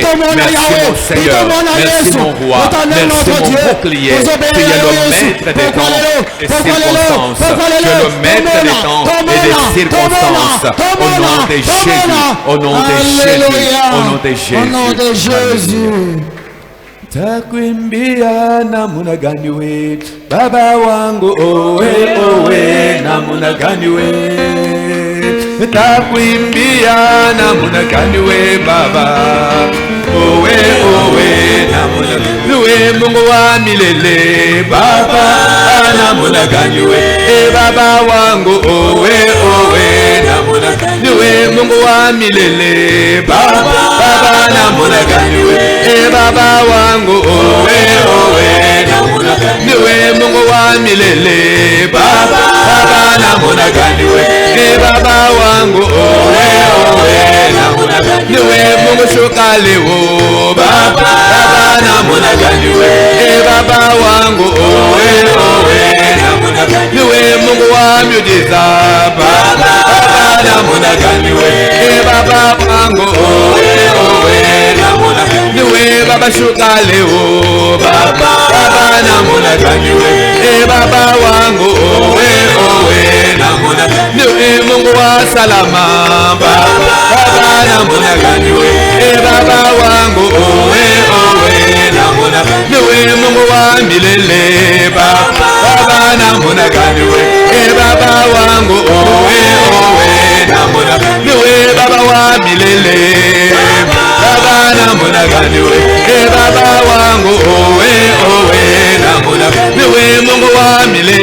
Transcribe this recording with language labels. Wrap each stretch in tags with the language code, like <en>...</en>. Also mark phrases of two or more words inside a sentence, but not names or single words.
<fr>Merci mon Seigneur, merci mon roi, merci mon bouclier. Tu es le maître des temps et des circonstances. Tu es le maître des temps et des circonstances. Au nom de Jésus, au nom de Jésus, au nom de Jésus. Au nom de Jésus.</fr> <sw>Takwimbia namuna gani we baba wangu owe owe namuna gani we takwimbia namuna gani we baba owe owe namuna we Mungu wa milele baba namuna gani we baba wangu owe owe namuna gani we Mungu wa milele baba namuna gani we baba wangu owe owe namuna gani we Mungu wa milele baba namuna gani we baba wangu owe owe namuna gani we Mungu shukale wo baba namuna gani we baba wangu owe owe namuna gani we Mungu wa miujiza baba namuna gani we baba wangu owe owe namuna gani we baba shukale wo baba namuna gani we baba wangu owe owe namuna gani we Mungu wa salama baba namuna gani we baba wangu owe owe namuna gani we Mungu wa milele baba namuna gani we baba wangu owe owe namuna gani we baba wa milele baba namuna gani we baba wangu owe owe namuna gani we Mungu wa</sw>